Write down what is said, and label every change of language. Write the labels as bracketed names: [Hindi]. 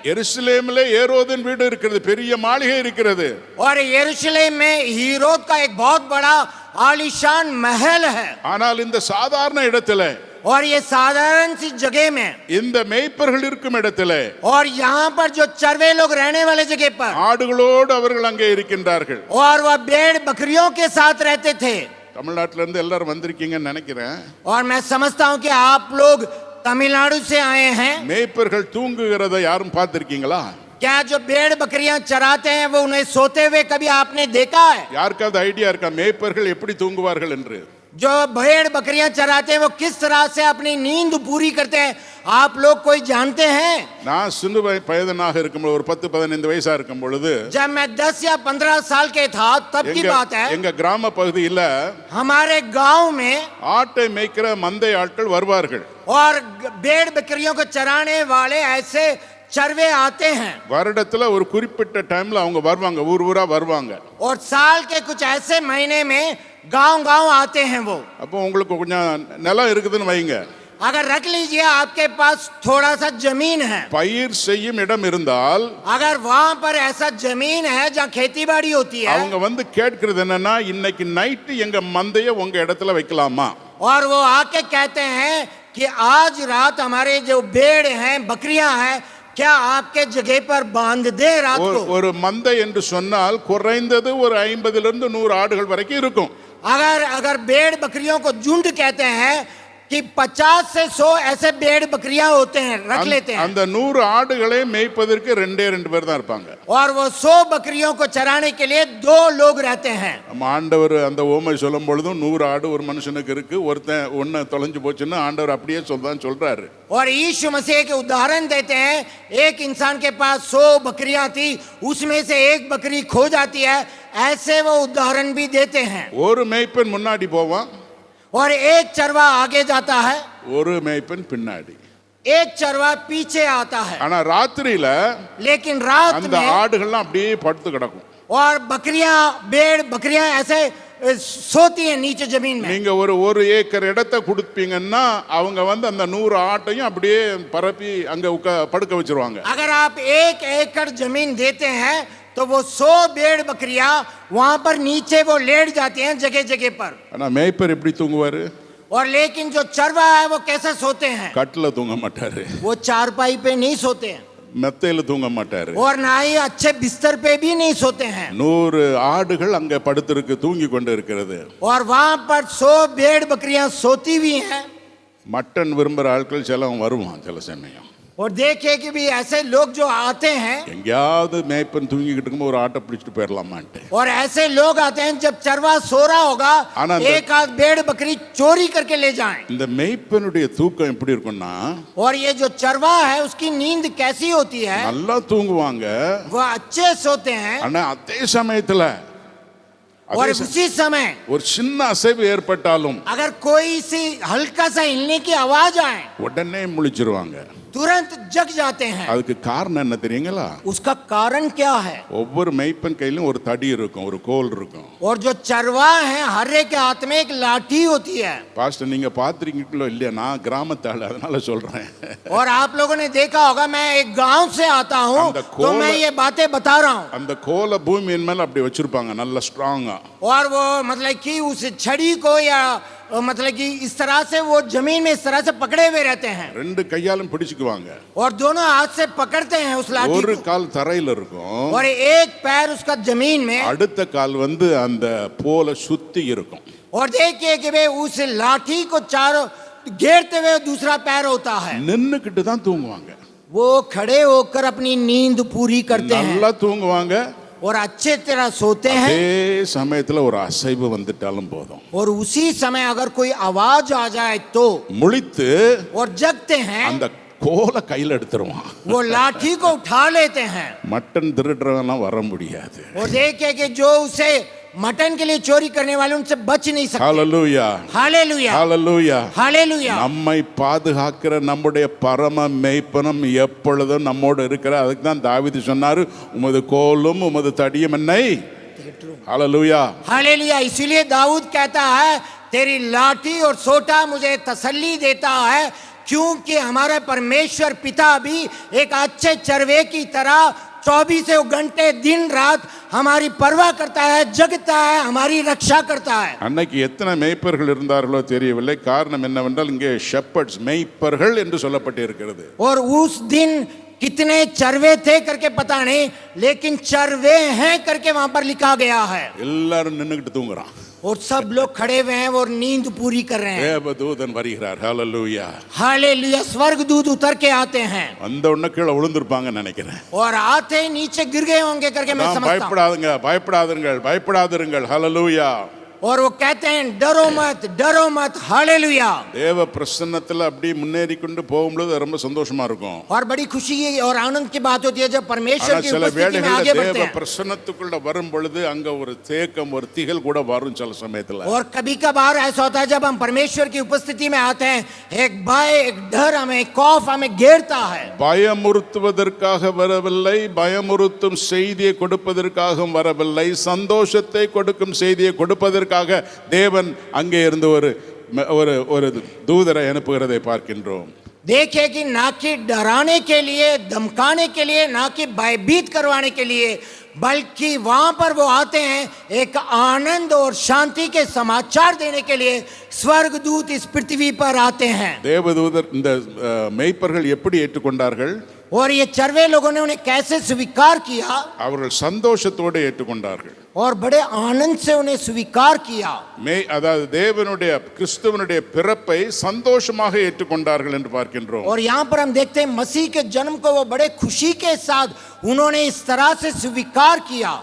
[Tamil] எருசலேமிலே ஏரோதின் வீடு இருக்கிறது, பெரிய மாளிகை இருக்கிறது. [Hindi] और यरूशलेम में हीरोद का एक बहुत बड़ा आलीशान महल है. [Tamil] ஆனால் இந்த சாதாரண இடத்திலே, [Hindi] और ये साधारण सी जगह में, [Tamil] இந்த மேய்ப்பர்கள் இருக்கும் இடத்திலே, [Hindi] और यहाँ पर जो चरवे लोग रहने वाले जगह पर, [Tamil] ஆடுகளோடு அவர்கள் அங்கே இருக்கின்றார்கள். [Hindi] और वह भेड़ बकरियों के साथ रहते थे. [Tamil] தமிழ்நாட்டில இருந்து எல்லாரும் வந்திருக்கீங்கன்னு நினைக்கிறேன். [Hindi] और मैं समझता हूँ कि आप लोग तमिलनाडु से आए हैं. [Tamil] மேய்ப்பர்கள் தூங்குகிறதை யாரும் பார்த்திருக்கீங்களா? [Hindi] क्या जो भेड़ बकरियां चराते हैं वो उन्हें सोते हुए कभी आपने देखा है? [Tamil] யாருக்காவது ஐடியா இருக்கா மேய்ப்பர்கள் எப்படி தூங்குவார்கள் என்று? [Hindi] जो भेड़ बकरियां चराते हैं वो किस तरह से अपनी नींद पूरी करते हैं, आप लोग कोई जानते हैं? [Tamil] நான் சின்ன வயதனாக இருக்கும்போது, ஒரு 10-15 வயசா இருக்கும் பொழுது, [Hindi] जब मैं 10 या 15 साल के था तब की बात है, [Tamil] எங்க கிராம பகுதியில [Hindi] हमारे गांव में [Tamil] ஆட்டை மேய்க்கிற மந்தை ஆட்கள் வருவார்கள். [Hindi] और भेड़ बकरियों को चराने वाले ऐसे चरवे आते हैं. [Tamil] வருடத்துல ஒரு குறிப்பிட்ட டைம்ல அவங்க வருவாங்க, ஊர் ஊரா வருவாங்க. [Hindi] और साल के कुछ ऐसे महीने में गांव गांव आते हैं वो. [Tamil] அப்போ உங்களுக்கு கொஞ்சம் நிலம் இருக்குதுன்னு வைங்க. [Hindi] अगर रख लीजिए आपके पास थोड़ा सा जमीन है, [Tamil] பயிர் செய்யும் இடம் இருந்தால், [Hindi] अगर वहां पर ऐसा जमीन है जहाँ खेती बाड़ी होती है, [Tamil] அவங்க வந்து கேட்கிறது என்னன்னா, இன்னைக்கு நைட்டு எங்க மந்தைய உங்க இடத்துல வைக்கலாமா? [Hindi] और वो आके कहते हैं कि आज रात हमारे जो भेड़ हैं बकरियां हैं, क्या आपके जगह पर बांध दे रात को? [Tamil] ஒரு மந்தை என்று சொன்னால் குறைந்தது ஒரு 50 இருந்து 100 ஆடுகள் வரைக்கும் இருக்கும். [Hindi] अगर भेड़ बकरियों को झुंड कहते हैं कि 50 से 100 ऐसे भेड़ बकरियां होते हैं, रख लेते हैं. [Tamil] அந்த 100 ஆடுகளை மேய்ப்பதற்கு 2 பேர் தான் இருப்பாங்க. [Hindi] और वो 100 बकरियों को चराने के लिए 2 लोग रहते हैं. [Tamil] நம்ம ஆண்டவர் அந்த ஓமை சொல்லும் பொழுதும் 100 ஆடு ஒரு மனுஷனுக்கு இருக்கு, ஒருத்தன் ஒன்னு தொலைஞ்சு போச்சுன்னா ஆண்டவர் அப்படியே சொல்றாரு. [Hindi] और यीशु मसीह के उदाहरण देते हैं, एक इंसान के पास 100 बकरियां थी, उसमें से एक बकरी खो जाती है, ऐसे वो उदाहरण भी देते हैं. [Tamil] ஒரு மேய்ப்பன் முன்னாடி போவான், [Hindi] और एक चरवा आगे जाता है, [Tamil] ஒரு மேய்ப்பன் பின்னாடி. [Hindi] एक चरवा पीछे आता है. [Tamil] ஆனா ராத்திரியில [Hindi] लेकिन रात [Tamil] அந்த [Hindi] में [Tamil] ஆடுகள்லாம் அப்படியே படுத்து கிடக்கும். [Hindi] और भेड़ बकरियां ऐसे सोती हैं नीचे जमीन में. [Tamil] நீங்க ஒரு ஏக்கர் இடத்தை கொடுப்பீங்கன்னா அவங்க வந்து அந்த 100 ஆட்டையும் அப்படியே பரப்பி அங்க படுக்க வச்சிருவாங்க. [Hindi] अगर आप 1 एकड़ जमीन देते हैं तो वो 100 भेड़ बकरियां वहां पर नीचे वो लेट जाती हैं जगह जगह पर. [Tamil] ஆனா மேய்ப்பர் எப்படி தூங்குவாரு? [Hindi] और लेकिन जो चरवा है वो कैसे सोते हैं? [Tamil] கட்டில தூங்க மாட்டாரு, [Hindi] वो चारपाई पे नहीं सोते हैं, [Tamil] மெத்தையில தூங்க மாட்டாரு. [Hindi] और ना ही अच्छे बिस्तर पे भी नहीं सोते हैं. [Tamil] 100 ஆடுகள் அங்க படுத்திருக்கு, தூங்கி கொண்டு இருக்கிறது. [Hindi] और वहां पर 100 भेड़ बकरियां सोती हुई हैं. [Tamil] மட்டன் விரும்புற ஆட்கள் சிலவங்க வருவான் சில சமயம். [Hindi] और देखिए कि भी ऐसे लोग जो आते हैं, [Tamil] எங்கேயாவது மேய்ப்பன் தூங்கிக்கிட்டு இருக்கும்போது ஒரு ஆட்டை பிடிச்சிட்டு போயிடலாமான்ட்டு. [Hindi] और ऐसे लोग आते हैं जब चरवा सो रहा होगा एक आध भेड़ बकरी चोरी करके ले जाएं. [Tamil] இந்த மேய்ப்பனுடைய தூக்கம் எப்படி இருக்கும்னா, [Hindi] और ये जो चरवा है उसकी नींद कैसी होती है? [Tamil] நல்லா தூங்குவாங்க, [Hindi] वो अच्छे सोते हैं. [Tamil] ஆனா அதே சமயத்துல [Hindi] और उसी समय [Tamil] ஒரு சின்ன அசைவு ஏற்பட்டாலும் [Hindi] अगर कोई सी हल्का सा हिलने की आवाज आए [Tamil] உடனே முழிச்சிருவாங்க. [Hindi] तुरंत जग जाते हैं. [Tamil] அதுக்கு காரணம் என்ன தெரியுங்களா? [Hindi] उसका कारण क्या है? [Tamil] ஒவ்வொரு மேய்ப்பன் கையிலும் ஒரு தடி இருக்கும், ஒரு கோல் இருக்கும். [Hindi] और जो चरवा है हर एक के हाथ में एक लाठी होती है. [Tamil] பாஸ்டர் நீங்க பாத்திருக்கீங்களோ இல்லையா, நான் கிராமத்தாள் அதனால சொல்றேன். [Hindi] और आप लोगों ने देखा होगा, मैं एक गांव से आता हूँ तो मैं ये बातें बता रहा हूँ. [Tamil] அந்த கோலை பூமியின் மேல அப்படி வச்சிருப்பாங்க நல்ல ஸ்ட்ராங்கா. [Hindi] और वो मतलब कि उस छड़ी को या मतलब कि इस तरह से वो जमीन में इस तरह से पकड़े हुए रहते हैं. [Tamil] 2 கையாலும் பிடிச்சுக்குவாங்க. [Hindi] और दोनों हाथ से पकड़ते हैं उस लाठी [Tamil] ஒரு [Hindi] को. [Tamil] கால் தரையில இருக்கும், [Hindi] और एक पैर उसका जमीन में, [Tamil] அடுத்த கால் வந்து அந்த போல சுத்தி இருக்கும். [Hindi] और देखिए कि वे उस लाठी को चारों घेरते हुए दूसरा पैर होता है. [Tamil] நின்னுக்கிட்டு தான் தூங்குவாங்க. [Hindi] वो खड़े होकर अपनी नींद पूरी करते हैं [Tamil] நல்லா தூங்குவாங்க. [Hindi] और अच्छे तरह सोते हैं [Tamil] அதே சமயத்துல ஒரு அசைவு வந்துட்டாலும் போதும், [Hindi] और उसी समय अगर कोई आवाज आ जाए तो [Tamil] முழித்து [Hindi] और जगते हैं [Tamil] அந்த கோலை கையில் எடுத்துருவான். [Hindi] वो लाठी को उठा लेते हैं [Tamil] மட்டன் திருடுறவெல்லாம் வர முடியாது. [Hindi] और देखे कि जो उसे मटन के लिए चोरी करने वाले उनसे बच नहीं सकते। [Tamil] ஹalleluya, [Hindi] हालेलुया [Tamil] ஹalleluya. [Hindi] हालेलुया [Tamil] நம்மை பாதுகாக்கிற நம்முடைய பரம மேய்ப்பனும் எப்பொழுதும் நம்மோடு இருக்கிற. அதுக்கு தான் தாவீது சொன்னாரு, உமது கோலும் உமது தடியும் என்னை. ஹalleluya, [Hindi] हालेलुया। इसीलिए दाऊद कहता है तेरी लाठी और सोटा मुझे तसल्ली देता है, क्योंकि हमारा परमेश्वर पिता भी एक अच्छे चरवे की तरह 24 घंटे दिन रात हमारी परवाह करता है, जगता है, हमारी रक्षा करता है। [Tamil] அன்னைக்கு எத்தனை மேய்ப்பர்கள் இருந்தார்களோ தெரியவில்லை. காரணம் என்னவென்றால் இங்கே ஷெப்பர்ட்ஸ் மேய்ப்பர்கள் என்று சொல்லப்பட்டிருக்கிறது. [Hindi] और उस दिन कितने चरवे थे करके पता नहीं, लेकिन चरवे हैं करके वहां पर लिखा गया है। [Tamil] எல்லாரும் நின்னுகிட்டு தூங்குறான். [Hindi] और सब लोग खड़े हुए हैं और नींद पूरी कर रहे हैं। [Tamil] தேவதூதன் வருகிறார். ஹalleluya, [Hindi] हालेलुया। स्वर्गदूत उतर के आते हैं [Tamil] அந்த உடனே கீழே விழுந்திருப்பாங்கன்னு நினைக்கிறேன். [Hindi] और आते ही नीचे गिर गए होंगे करके मैं [Tamil] நான் [Hindi] समझता हूं। [Tamil] பயப்படாதுங்க, பயப்படாதீர்கள், பயப்படாதீர்கள். ஹalleluya. [Hindi] और वो कहते हैं डरो मत, डरो मत। हालेलुया। [Tamil] தேவ பிரசன்னத்துல அப்படி முன்னேறி கொண்டு போகும்போது ரொம்ப சந்தோஷமா இருக்கும். [Hindi] और बड़ी खुशी और आनंद की बात होती है जब परमेश्वर [Tamil] ஆனா [Hindi] की [Tamil] சில [Hindi] उपस्थिति में आगे [Tamil] வேளைகளில் [Hindi] बढ़ते [Tamil] தேவ [Hindi] हैं। [Tamil] பிரசன்னத்துக்குள்ள வரும் பொழுது அங்க ஒரு தேக்கம், ஒரு திகல் கூட வரும் சில சமயத்துல. [Hindi] और कभी कभार ऐसा होता है जब हम परमेश्वर की उपस्थिति में आते हैं, एक भय, एक डर हमें, खौफ हमें घेरता है। [Tamil] பயமுறுத்துவதற்காக வரவில்லை, பயமுறுத்தும் செய்தியை கொடுப்பதற்காக வரவில்லை, சந்தோஷத்தை கொடுக்கும் செய்தியை கொடுப்பதற்காக தேவன் அங்கே இருந்து ஒரு தூதரை அனுப்புகிறதை பார்க்கின்றோம். [Hindi] देखे कि ना कि डराने के लिए, धमकाने के लिए, ना कि भयभीत करवाने के लिए, बल्कि वहां पर वो आते हैं एक आनंद और शांति के समाचार देने के लिए। स्वर्गदूत इस पृथ्वी पर आते हैं। [Tamil] தேவதூதர் இந்த மேய்ப்பர்கள் எப்படி ஏற்றுக்கொண்டார்கள்? [Hindi] और ये चरवे लोगों ने उन्हें कैसे स्वीकार किया? [Tamil] அவர்கள் சந்தோஷத்தோடு ஏற்றுக்கொண்டார்கள். [Hindi] और बड़े आनंद से उन्हें स्वीकार किया। [Tamil] அதாவது தேவனுடைய கிறிஸ்துவனுடைய பிறப்பை சந்தோஷமாக ஏற்றுக்கொண்டார்கள் என்று பார்க்கின்றோம். [Hindi] और यहाँ पर हम देखते हैं मसीह के जन्म को वो बड़े खुशी के साथ उन्होंने इस तरह से स्वीकार किया।